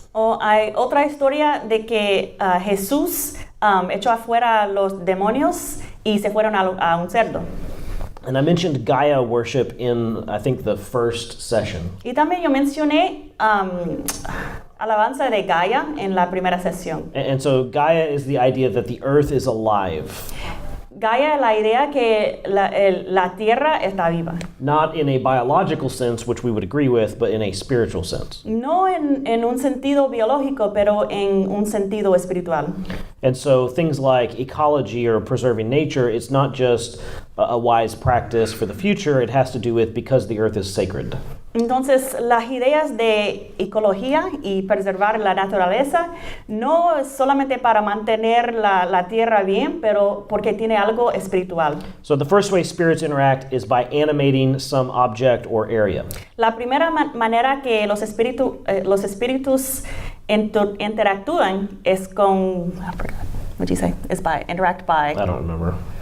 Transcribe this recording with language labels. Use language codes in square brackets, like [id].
[es] O hay otra historia de que Jesús echó afuera los demonios y se fueron a un cerdo. [en] And I mentioned Gaia worship in, I think, the first session. [es] Y también yo mencioné alabanza de Gaia en la primera sesión. [en] And so Gaia is the idea that the earth is alive. [es] Gaia es la idea que la tierra está viva. [en] Not in a biological sense, which we would agree with, but in a spiritual sense. [es] No en un sentido biológico, pero en un sentido espiritual. [en] And so things like ecology or preserving nature, it's not just a wise practice for the future, it has to do with because the earth is sacred. [es] Entonces, las ideas de ecología y preservar la naturaleza no es solamente para mantener la tierra bien, pero porque tiene algo espiritual. [en] So the first way spirits interact is by animating some object or area. [es] La primera manera que los espíritus interactúan es con, [en] what do you say? It's by, interact by. I don't remember.